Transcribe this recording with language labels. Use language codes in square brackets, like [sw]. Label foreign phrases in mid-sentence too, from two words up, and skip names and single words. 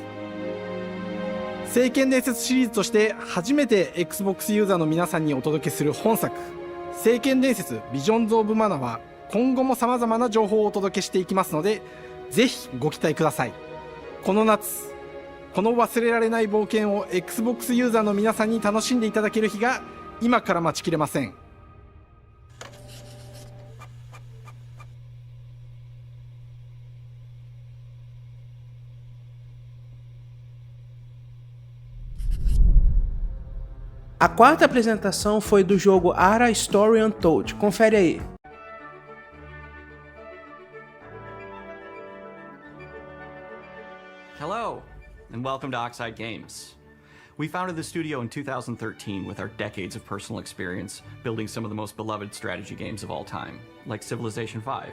[ja] 聖剣伝説シリーズとして初めて Xbox ユーザーの皆さんにお届けする本作、聖剣伝説ビジョンズ・オブ・マナは今後も様々な情報をお届けしていきますので、ぜひご期待ください。この夏、この忘れられない冒険を Xbox ユーザーの皆さんに楽しんでいただける日が今から待ちきれません。 [pt] A quarta apresentação foi do jogo Ara Story Untold. Confere aí. [en] Hello, and welcome to Oxide Games. We founded the studio in 2013 with our decades of personal experience building some of the most beloved strategy games of all time, like Civilization V.